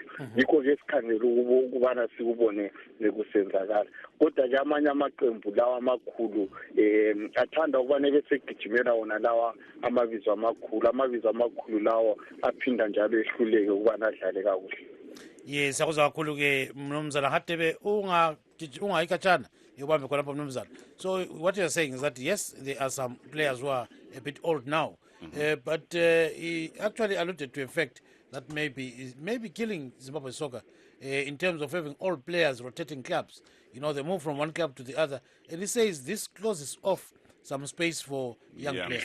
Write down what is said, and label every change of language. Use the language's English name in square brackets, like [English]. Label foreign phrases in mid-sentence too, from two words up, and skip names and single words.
[North Ndebele] Yikho ke sikhangela ukubana sikubone nekusenzakala kodwa ke amanye amaqembu lawa amakhulu athanda ukubana besegijimela wona lawa amabizo amakhulu lawa aphinda njalo ehluleke ukubana adlale kakuhle. Yes, siyakuzwa kakhulu ke mnumzana Hatebe ungayikhatshana yobambe khonapha mnumzana. [English] So what you're saying is that yes, there are some players who are a bit old now, but he actually alluded to a fact that maybe killing Zimbabwe soccer in terms of having old players rotating clubs. You know, they move from one club to the other, and he says this closes off some space for young players.